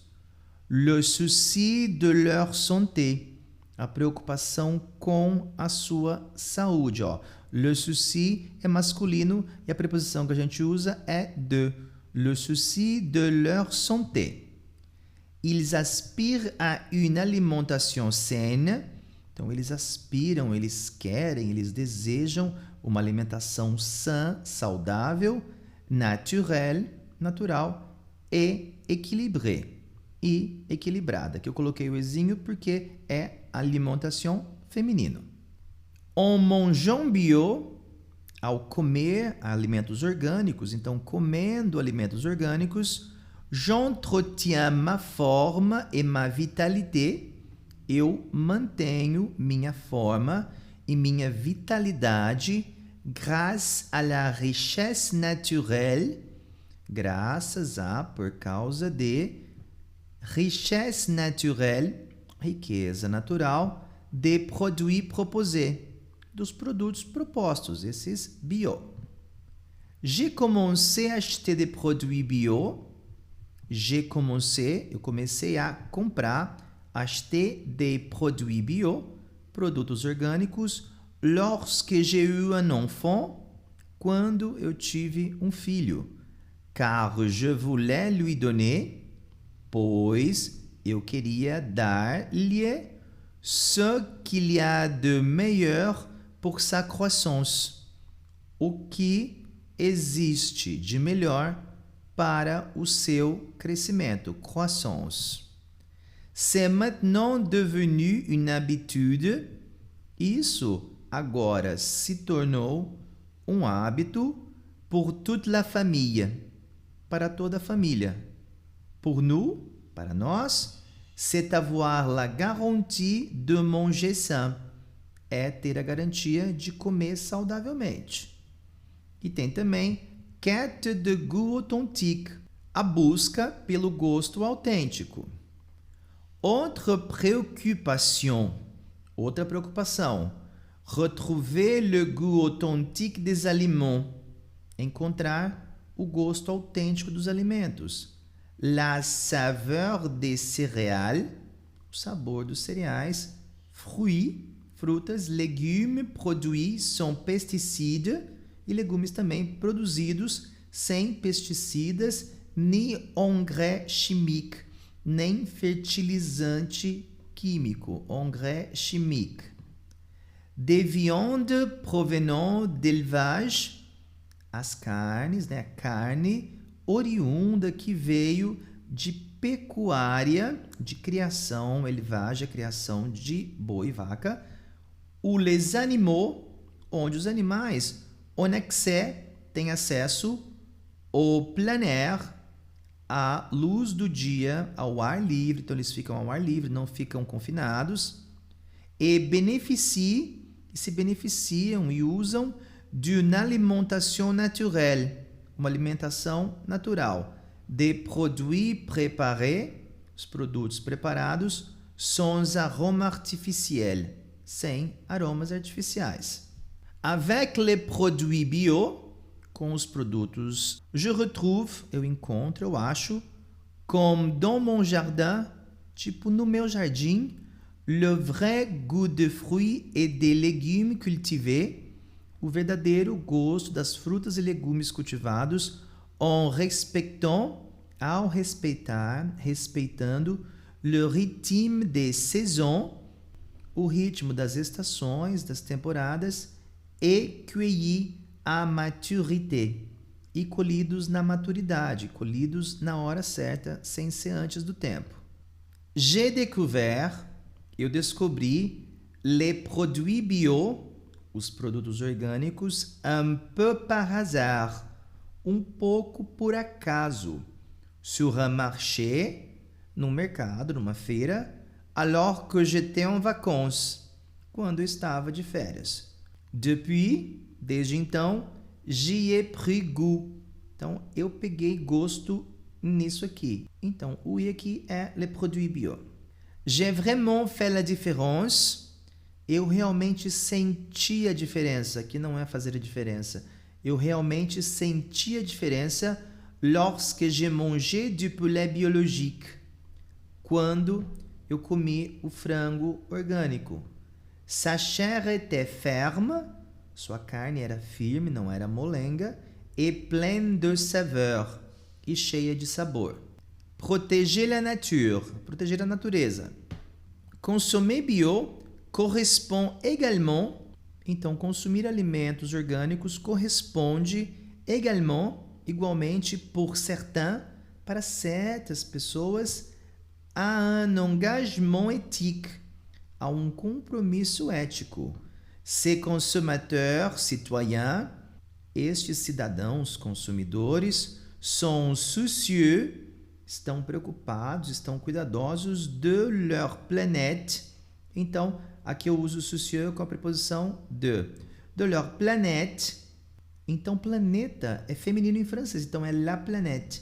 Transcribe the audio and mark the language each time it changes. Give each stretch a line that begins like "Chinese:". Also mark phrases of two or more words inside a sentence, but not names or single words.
French: Le souci de leur santé,
Portuguese: a preocupação com a sua saúde. Ó.
French: Le souci
Portuguese: é masculino e a preposição que a gente usa é de.
French: Le souci de leur santé. Ils aspirent à une alimentation saine.
Portuguese: Então, eles aspiram, eles querem, eles desejam uma alimentação sã, saudável, naturelle, natural e équilibrée. E equilibrada, que eu coloquei o ezinho porque é alimentação feminino.
French: En mangeant bio,
Portuguese: ao comer alimentos orgânicos, então comendo alimentos orgânicos,
French: j'entretiens ma forme et ma vitalité.
Portuguese: Eu mantenho minha forma e minha vitalidade
French: grâce à la richesse naturelle,
Portuguese: graças a, por causa de,
French: richesse naturelle,
Portuguese: riqueza natural,
French: des produits proposés,
Portuguese: dos produtos propostos, esses bio.
French: J'ai commencé à acheter des produits bio.
Portuguese: Eu comecei a comprar,
French: acheter des produits bio,
Portuguese: produtos orgânicos,
French: lorsque j'ai eu un enfant,
Portuguese: quando eu tive um filho.
French: Car je voulais lui donner,
Portuguese: pois eu queria dar-lhe
French: ce qu'il y a de meilleur pour sa croissance,
Portuguese: o que existe de melhor para o seu crescimento,
French: croissance. C'est maintenant devenu une habitude.
Portuguese: Isso agora se tornou um hábito
French: pour toute la famille,
Portuguese: para toda a família.
French: Pour nous,
Portuguese: para nós,
French: c'est avoir la garantie de manger sain.
Portuguese: É ter a garantia de comer saudavelmente. E tem também
French: quête de goût authentique,
Portuguese: a busca pelo gosto autêntico.
French: Autre préoccupation,
Portuguese: outra preocupação,
French: retrouver le goût authentique des aliments,
Portuguese: encontrar o gosto autêntico dos alimentos.
French: La saveur des céréales,
Portuguese: o sabor dos cereais, fruits, frutas,
French: légumes produits sans pesticides,
Portuguese: e legumes também produzidos sem pesticidas,
French: ni engrais chimique,
Portuguese: nem fertilizante químico,
French: engrais chimique. Des viandes provenant d'élevage,
Portuguese: as carnes, né, a carne oriunda que veio de pecuária, de criação, élevage, a criação de boi e vaca, ou
French: les animaux,
Portuguese: onde os animais,
French: on accès,
Portuguese: têm acesso ao
French: plein air,
Portuguese: à luz do dia, ao ar livre, então eles ficam ao ar livre, não ficam confinados, e se beneficiam e usam
French: d'une alimentation naturelle,
Portuguese: uma alimentação natural,
French: des produits préparés,
Portuguese: os produtos preparados,
French: sans arôme artificiel,
Portuguese: sem aromas artificiais.
French: Avec les produits bio,
Portuguese: com os produtos,
French: je retrouve,
Portuguese: eu encontro, eu acho,
French: comme dans mon jardin,
Portuguese: tipo no meu jardim,
French: le vrai goût de fruits et des légumes cultivés,
Portuguese: o verdadeiro gosto das frutas e legumes cultivados,
French: en respectant,
Portuguese: ao respeitar, respeitando,
French: le rythme des saisons,
Portuguese: o ritmo das estações, das temporadas,
French: et cueillis à maturité,
Portuguese: e colhidos na maturidade, colhidos na hora certa, sem ser antes do tempo.
French: J'ai découvert,
Portuguese: eu descobri,
French: les produits bio,
Portuguese: os produtos orgânicos,
French: un peu par hasard,
Portuguese: pouco por acaso,
French: sur un marché,
Portuguese: num mercado, numa feira,
French: alors que j'étais en vacances,
Portuguese: quando estava de férias. Depuis, desde então,
French: j'y ai pris goût.
Portuguese: Então, eu peguei gosto nisso aqui. Então, o i aqui é
French: les produits bio. J'ai vraiment fait la différence.
Portuguese: Eu realmente senti a diferença, que não é fazer a diferença. Eu realmente senti a diferença
French: lorsque j'ai mangé du poulet biologique.
Portuguese: Quando eu comi o frango orgânico.
French: Sa chair était ferme,
Portuguese: sua carne era firme, não era molenga,
French: et pleine de saveur,
Portuguese: e cheia de sabor.
French: Protéger la nature,
Portuguese: proteger a natureza.
French: Consommer bio correspond également,
Portuguese: então consumir alimentos orgânicos corresponde igualmente,
French: pour certains,
Portuguese: para certas pessoas, a
French: un engagement éthique,
Portuguese: a compromisso ético.
French: Ces consommateurs, citoyens,
Portuguese: estes cidadãos consumidores,
French: sont soucieux,
Portuguese: estão preocupados, estão cuidadosos
French: de leur planète.
Portuguese: Então, aqui eu uso soucieux com a preposição
French: de leur planète.
Portuguese: Então, planeta é feminino em francês, então é
French: la planète.